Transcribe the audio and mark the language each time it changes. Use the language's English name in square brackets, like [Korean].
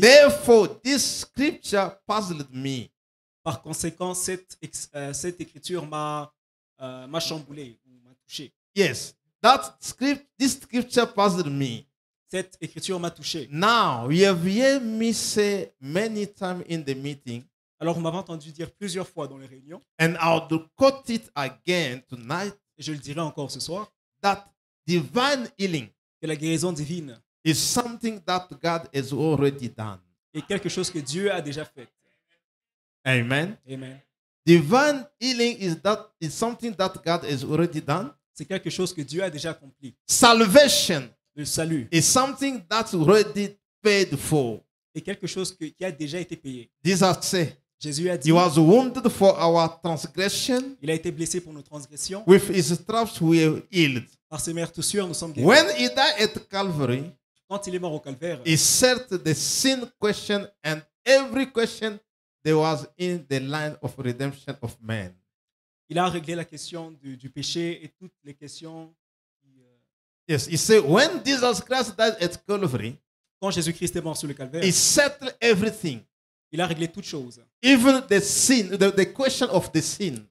[English] therefore this scripture puzzled me. [French] par conséquent, cette écriture m'a chamboulé, ou m'a touché. [English] Yes, this scripture puzzled me. [French] Cette écriture m'a touché. [English] Now, you have heard me say many times in the meeting, [French] Alors vous m'avez entendu dire plusieurs fois dans les réunions, [English] and I'll quote it again tonight, [French] et je le dirai encore ce soir, [English] that divine healing [French] que la guérison divine [English] is something that God has already done. [French] est quelque chose que Dieu a déjà fait. [English] Amen. [French] Amen. [English] Divine healing is something that God has already done. [French] C'est quelque chose que Dieu a déjà accompli. [English] Salvation [French] Le salut [English] is something that's already paid for. [French] est quelque chose qui a déjà été payé. [English] Jesus said, [French] Jésus a dit, [English] He was wounded for our transgression. [French] il a été blessé pour nos transgressions. [English] With His stripes we are healed. [French] Par ses meurtrissures, nous sommes guéris. [English] When He died at Calvary, [French] Quand il est mort au calvaire, [English] He settled the sin question, and every question there was in the line of redemption of man. [French] il a réglé la question du péché et toutes les questions. [English] Yes, He said, when Jesus Christ died at Calvary, [French] Quand Jésus-Christ est mort sur le calvaire, [English] He settled everything. [French] il a réglé toutes choses. [English] Even the sin, the question of the sin,